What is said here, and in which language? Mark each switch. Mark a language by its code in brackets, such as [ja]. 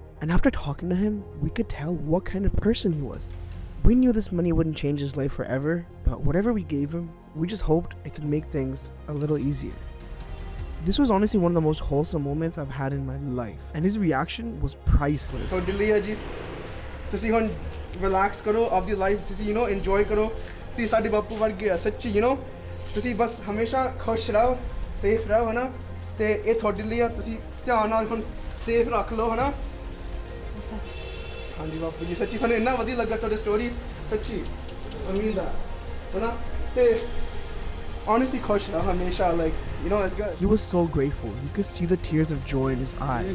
[en] And after talking to him, we could tell what kind of person he was. We knew this money wouldn't change his life forever, but whatever we gave him, we just hoped it could make things a little easier. This was honestly one of the most wholesome moments I've had in my life, and his reaction was priceless. [pa] So Dilliya ji, ਤੁਸੀਂ ਹੁਣ relax ਕਰੋ, ਆਪਦੀ life ਤੁਸੀਂ enjoy ਕਰੋ, ਤੇ ਸਾਡੇ ਬਾਪੂ ਵਰਗੇ ਆ ਸੱਚੀ, ਤੁਸੀਂ ਬਸ ਹਮੇਸ਼ਾ ਖੁਸ਼ ਰਹੋ, ਸੇਫ ਰਹੋ, ਹਨਾ, ਤੇ ਇਹ ਤੁਹਾਡੇ ਲਈ ਆ, ਤੁਸੀਂ ਧਿਆਨ ਨਾਲ ਹੁਣ ਸੇਫ ਰੱਖ ਲਓ, ਹਨਾ। ਹਾਂਜੀ ਬਾਪੂ ਜੀ, ਸੱਚੀ ਸਾਨੂੰ ਇੰਨਾ ਵਧੀਆ ਲੱਗਾ ਤੁਹਾਡੀ ਸਟੋਰੀ, ਸੱਚੀ ਉਮੀਦ ਆ, ਹਨਾ, ਤੇ honestly ਖੁਸ਼ ਰਹੋ ਹਮੇਸ਼ਾ, [en] like it's good. He was so grateful. You could see the tears of joy in his eyes.